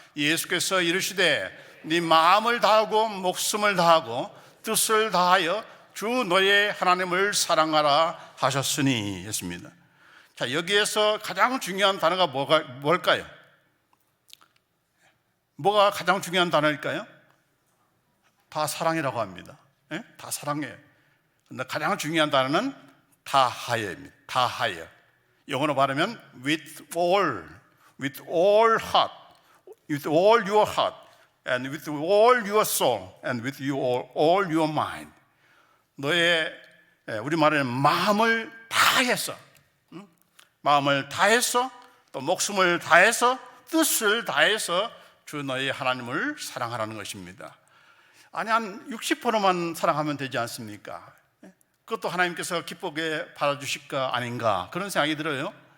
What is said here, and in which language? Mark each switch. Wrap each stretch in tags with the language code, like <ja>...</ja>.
<ko>예수께서 이르시되 네 마음을 다하고 목숨을 다하고 뜻을 다하여 주 너의 하나님을 사랑하라 하셨으니 했습니다. 자, 여기에서 가장 중요한 단어가 뭘까요? 뭐가 가장 중요한 단어일까요? 다 사랑이라고 합니다. 예? 다 사랑해요. 근데 가장 중요한 단어는 다하여입니다. 다하여. 영어로 말하면</ko> <en>with all heart, with all your heart, and with all your soul, and with all your mind.</en> <ko>너의 우리 말하는 마음을 다해서, 마음을 다해서, 또 목숨을 다해서, 뜻을 다해서 주 너희 하나님을 사랑하라는 것입니다. 아니 한 60%만 사랑하면 되지 않습니까? 그것도 하나님께서 기쁘게 받아주실까 아닌가 그런 생각이 들어요.</ko>